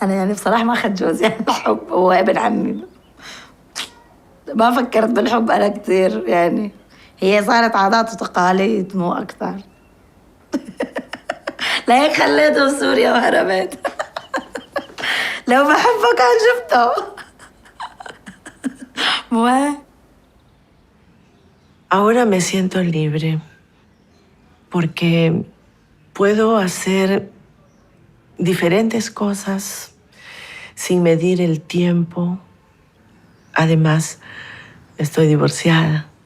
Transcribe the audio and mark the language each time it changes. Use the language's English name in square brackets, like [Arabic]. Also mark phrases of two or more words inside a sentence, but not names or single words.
[Arabic] أنا يعني بصراحة ما أخذت جوزي عن الحب، هو ابن عمي. ما فكرت بالحب أنا كثير يعني، هي صارت عادات وتقاليد مو أكثر. لهيك خليته في سوريا وهربت. لو بحبه كان شفته. مو هيك؟ [Spanish] Ahora me siento libre porque puedo hacer diferentes cosas sin medir el tiempo. Además, estoy divorciada.